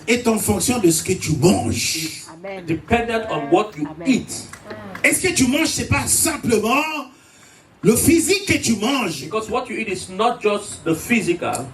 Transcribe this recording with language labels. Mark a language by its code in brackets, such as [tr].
[fr] est en fonction de ce que tu manges. Amen. [en] Dependent on what you eat. [fr] Est-ce que tu manges, c'est pas simplement le physique que tu manges. [en] Because what you eat is not just the physical.